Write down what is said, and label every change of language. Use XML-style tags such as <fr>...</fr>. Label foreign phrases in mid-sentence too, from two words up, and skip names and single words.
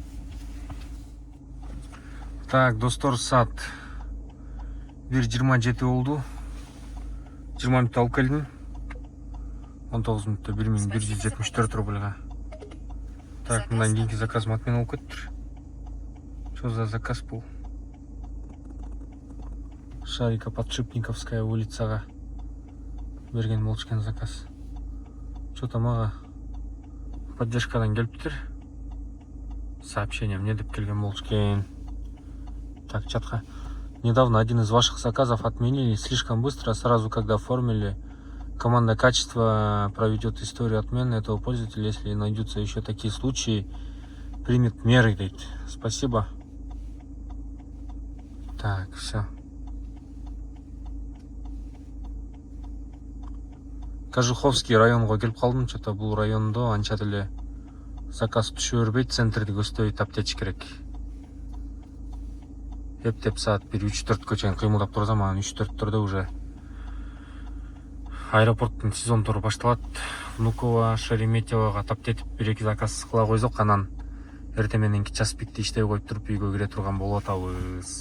<ky>Так, достор, саат 1:27 болду. 20 мүнөттө алып келдим. 19 мүнөттө 1174 рубльга. Так, мындан кийинки заказ матмен алып кеттир.</ky> <ru>Что за заказ был?</ru> <ky>Шарика-Подшипниковская улицага берген болчу заказ. Что-то мага поддержкадан келиптир.</ky> <ru>Сообщение мне</ru> <ky>деп келген болчу экен. Так, чатка.</ky> <ru>Недавно один из ваших заказов отменили слишком быстро, сразу когда оформили. Команда качества проведет историю отмены этого пользователя, если найдутся еще такие случаи, примет меры, говорит. Спасибо. Так, все.</ru> <ky>Кожуховский районго келип калдым, что-то бул райондо анча деле заказ түшө бербейт, центрди көздөйт, аптеч керек. Эптеп саат 1-3-4 чейин кыймылдап турсам, анан 3-4 уже аэропорттун сезон туру башталат. Внуково, Шереметьевого таптетип 1-2 заказ кыла койсок, анан эртең мененки</ky> <ru>час пикти</ru> <ky>иштей коюп туруп үйгө кире турган болуп атабыз.</ky>